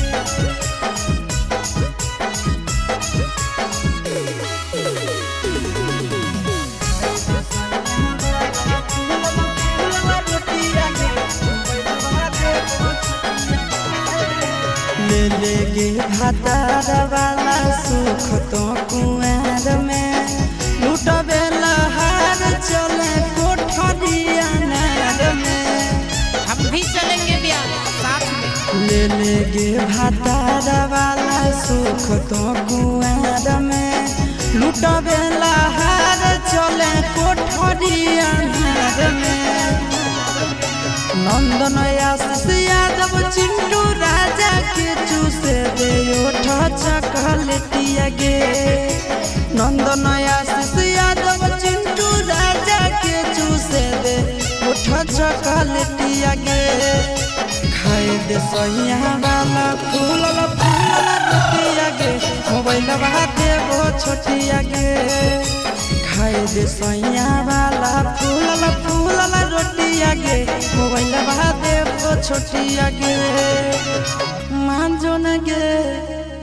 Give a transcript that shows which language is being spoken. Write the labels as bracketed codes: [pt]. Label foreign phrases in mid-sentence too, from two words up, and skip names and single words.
[anp] गे ले गे भातार वाला सुख तो कुआर में लुटबे लहार चले कोठरिया नार में [hi] हम भी चलेंगे ब्याह साथ में। [anp] ले गे भातार वाला सुख तो कुआर में लुटबे लहार चले कोठरिया नार में नंदन आशीष यादव चिंटू राजा के चूसे दे ओठ चकलेटिया गे नंदन आशीष यादव चिंटू राजा के चूसे दे ओठ चकलेटिया गे खाए दे सैया वाला फूलल रोटिया गे मोबाइलवा देबो छोटिया गे खाए दे सैया वाला फूलल रोटिया गे मोबाइलवा देबो छोटिया गे मान जो न गे।